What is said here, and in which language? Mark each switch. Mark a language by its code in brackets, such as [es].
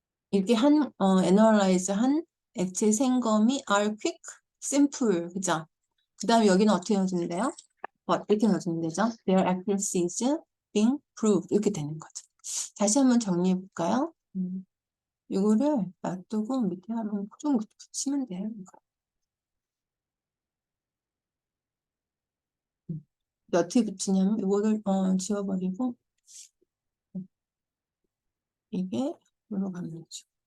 [ko] 이렇게 analyze 한 액체 생검이 [en] are quick, simple. [ko] 그죠? 그 다음에 여기는 어떻게 넣어주면 돼요? 이렇게 넣어주면 되죠. [en] Their accuracy is being proved. [ko] 이렇게 되는 거죠. 다시 한번 정리해 볼까요? 이거를 놔두고 밑에 한번 좀 붙이면 돼요. 이거. 어떻게 붙이냐면 이거를 지워버리고 이게 이로 가면 되죠.